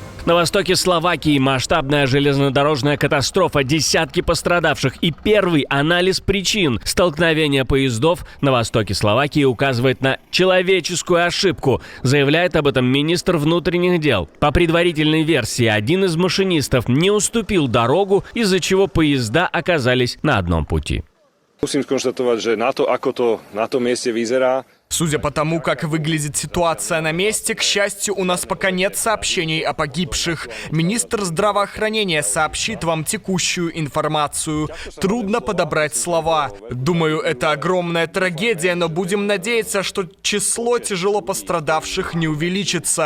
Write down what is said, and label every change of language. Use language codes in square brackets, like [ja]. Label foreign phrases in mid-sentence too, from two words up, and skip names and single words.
[ru] На востоке Словакии масштабная железнодорожная катастрофа, десятки пострадавших и первый анализ причин столкновения поездов на востоке Словакии указывает на человеческую ошибку, заявляет об этом министр внутренних дел. По предварительной версии, один из машинистов не уступил дорогу, из-за чего поезда оказались на одном пути. [sk] Musím skonštatovať, že na to, ako to na tom mieste vyzerá, [ru] Судя по тому, как выглядит ситуация на месте, к счастью, у нас пока нет сообщений о погибших. Министр здравоохранения сообщит вам текущую информацию. Трудно подобрать слова. Думаю, это огромная трагедия, но будем надеяться, что число тяжело пострадавших не увеличится.